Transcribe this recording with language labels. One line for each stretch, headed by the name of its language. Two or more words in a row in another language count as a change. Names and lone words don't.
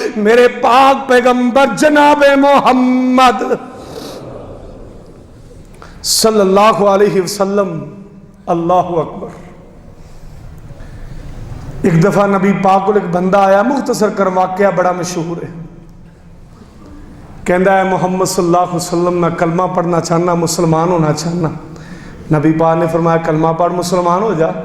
Punjabi: میرے پاک پیغمبر جناب محمد
Arabic: صلى الله عليه وسلم. الله أكبر.
Punjabi: اک دفعہ نبی پاک کول اک بندہ آیا مختصر کر واقعہ بڑا مشہور اے. کہندا اے محمد
Arabic: صلى الله عليه وسلم,
Punjabi: میں کلمہ پڑھنا چاہنا مسلمان ہونا چاہنا. نبی پاک نے فرمایا کلمہ پڑھ مسلمان ہو جا.